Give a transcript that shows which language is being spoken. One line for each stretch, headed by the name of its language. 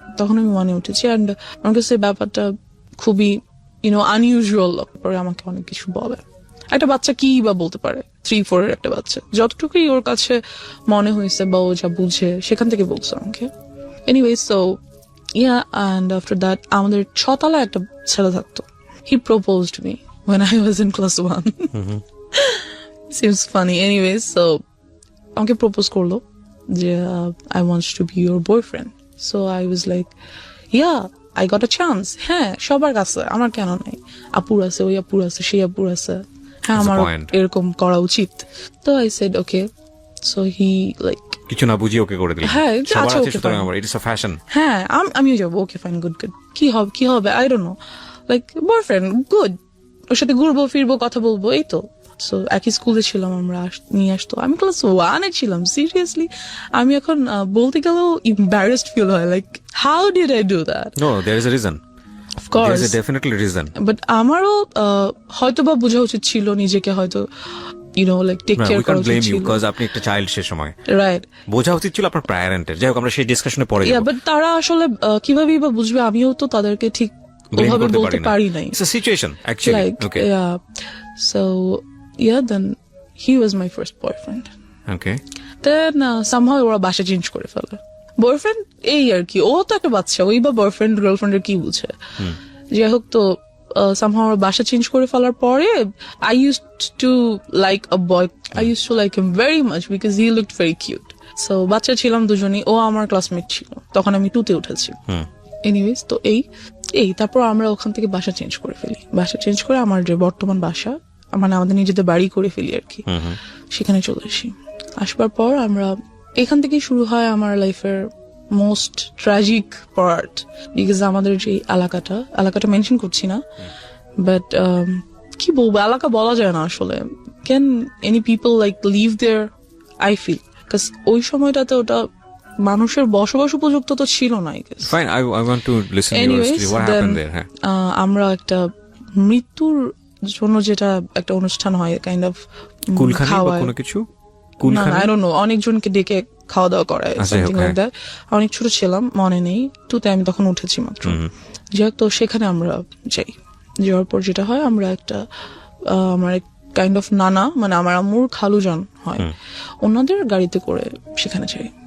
Bangla: তখন আমি 1-এ উঠেছি, অ্যান্ড আমার কাছে ব্যাপারটা খুবই আনইউজুয়াল। পরে আমাকে অনেক কিছু বলে। একটা বাচ্চা কি বা বলতে পারে, 3-4 একটা বাচ্চা, যতটুকুই ওর কাছে মনে হয়েছে বা ও যা বুঝে সেখান থেকে বলছে আমাকে। Anyway, so
English: and after that
Bangla: আমাদের 6 তলায় একটা ছেলে থাকতো।
English: He proposed me when I was in class 1. Seems funny. Anyway, so
Bangla: আমাকে প্রপোজ করলো যে
English: I want to be your boyfriend. So I was like, yeah, I got a chance.
Bangla: হ্যাঁ, সবার কাছে, আমার কেন নাই? আপুর আছে, ওই আপুর আছে, সেই আপুর আছে, হ্যাঁ আমার এরকম করা উচিত।
English: তো I said okay. So he like
Bangla: কিছু না বুঝিয়ে ওকে করে দিলেন? হ্যাঁ, আচ্ছা, ওকে, সুতরাং আমার
English: It is a fashion.
Bangla: হ্যাঁ, আমিও যাবো, ওকে ফাইন, গুড, কি হবে
English: I don't know,
Bangla: like boyfriend, good, ওর সাথে ঘুরবো ফিরবো, কথা বলবো, এই তো। সো একই স্কুলে ছিলাম আমরা, নিয়ে আসতো। আমি ক্লাস 1-এ ছিলাম, সিরিয়াসলি। আমি এখন বলতে গেলেও
English: Embarrassed feel হয়, like how did I do that? No, there is a reason, of course, there is a definitely reason.
Bangla: But আমারও হয়তো বা বোঝা উচিত ছিল নিজেকে, হয়তো like take care করা উচিত ছিল, বিকজ আপনি একটা চাইল্ড সে সময়,
English: Right?
Bangla: বোঝা উচিত ছিল আপনার প্যারেন্টের। যাই হোক, আমরা সেই ডিসকাশনে পরে যাব। বাট তারা আসলে কিভাবে বা বুঝবে? আমিও তো তাদেরকে ঠিক ওভাবে বলতে পারি নাই।
English: It's a situation actually. Okay, so then he was my first boyfriend. Okay. Then somehow
Bangla: ওরা বাসা চেঞ্জ করে ফেলে। বয়ফ্রেন্ড এই আর কি, ও তো একটা বাচ্চা, ওই বা বয়ফ্রেন্ড গার্লফ্রেন্ডের কি বুঝে? যাই হোক, তো somehow ওরা বাসা চেঞ্জ করে ফেলার পরে
English: I used to like a boy. I used to like him very much because he looked very cute.
Bangla: So বাচ্চা ছিলাম দুজনই, ও আমার ক্লাসমেট ছিল, তখন আমি 2-তে উঠেছি। এনিওয়েজ, তো এই তারপর আমরা ওখান থেকে বাসা চেঞ্জ করে ফেলি। বাসা চেঞ্জ করে আমার যে বর্তমান বাসা, মানে আমাদের নিজেদের বাড়ি করে ফেলি আর কি, সেখানে চলে আসি। আসবার পর আমরা এখান থেকেই শুরু হয় আমার লাইফের মোস্ট ট্র্যাজিক পার্ট, বিকজ আমাদের যে এলাকাটা মেনশন করছি না, বাট কি বলবো, এলাকা বলা যায় না আসলে।
English: Can any people like live there? I feel, because
Bangla: ওই সময়টাতে ওটা মানুষের বসবাস উপযুক্ত তো ছিল না।
English: Fine, I want to listen to your story. What happened there?
Bangla: আমরা একটা মৃত্যুর জন্য যেটা একটা অনুষ্ঠান হয়, কাইন্ড অফ কুলখানি বা কোনো কিছু, কুলখানি,
English: I don't know,
Bangla: অনেকজনকে ডেকে খাওয়া দাওয়া করায়,
English: Something like that.
Bangla: অনেক ছোট ছিলাম, মনে নেই, 2-তে আমি তখন উঠেছি মাত্র। যাই হোক, তো সেখানে আমরা যাই। যাওয়ার পর যেটা হয়, আমরা একটা আমার এক কাইন্ড অফ নানা, মানে আমার আম্মুর খালু যান হয়, ওনাদের গাড়িতে করে সেখানে যাই।